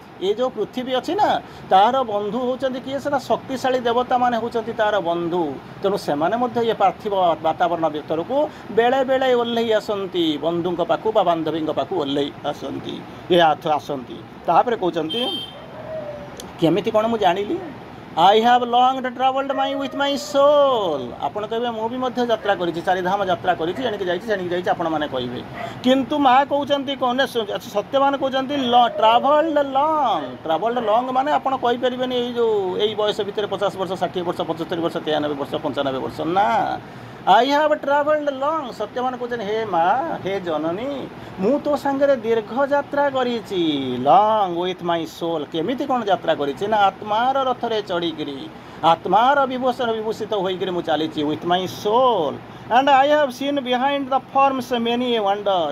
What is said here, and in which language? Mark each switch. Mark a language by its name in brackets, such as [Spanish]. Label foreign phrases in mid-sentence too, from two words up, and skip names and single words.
[Odia] ଏ ଯେଉଁ ପୃଥିବୀ ଅଛି ନା, ତାହାର ବନ୍ଧୁ ହେଉଛନ୍ତି କିଏ? ସେଟା ଶକ୍ତିଶାଳୀ ଦେବତାମାନେ ହେଉଛନ୍ତି ତାର ବନ୍ଧୁ। ତେଣୁ ସେମାନେ ମଧ୍ୟ ଏ ପାର୍ଥିବ ବାତାବରଣ ଭିତରକୁ ବେଳେ ବେଳେ ଓହ୍ଲେଇ ଆସନ୍ତି, ବନ୍ଧୁଙ୍କ ପାଖକୁ ବା ବାନ୍ଧବୀଙ୍କ ପାଖକୁ ଓହ୍ଲେଇ ଆସନ୍ତି, ଆସନ୍ତି। ତାପରେ କହୁଛନ୍ତି କେମିତି କ'ଣ ମୁଁ ଜାଣିଲି? [English] I have long travelled with my soul. [Odia] ଆପଣ କହିବେ ମୁଁ ବି ମଧ୍ୟ ଯାତ୍ରା କରିଛି, ଚାରିଧାମ ଯାତ୍ରା କରିଛି, ଏଣିକି ଯାଇଛି ସେଣିକି ଯାଇଛି ଆପଣମାନେ କହିବେ। କିନ୍ତୁ ମା କହୁଛନ୍ତି କ'ଣ, ସତ୍ୟବାନ କହୁଛନ୍ତି [English] travelled long [Odia] ମାନେ ଆପଣ କହିପାରିବେନି ଏଇ ବୟସ ଭିତରେ 50 ବର୍ଷ, 60 ବର୍ଷ, 75 ବର୍ଷ, 93 ବର୍ଷ, 95 ବର୍ଷ, ନା। [English] I have travelled long. [Odia] ସତ୍ୟବାନ କହୁଛନ୍ତି ହେ ମା, ହେ ଜନନୀ, ମୁଁ ତୋ ସାଙ୍ଗରେ ଦୀର୍ଘ ଯାତ୍ରା କରିଛି, [English] long with my soul. [Odia] କେମିତି କ'ଣ ଯାତ୍ରା କରିଛି ନା, ଆତ୍ମାର ରଥରେ ଚଢ଼ିକିରି, ଆତ୍ମାର ବିଭୂଷିତ ହୋଇକରି ମୁଁ ଚାଲିଛି, [English] with my soul. And I have seen behind the forms many a wonder.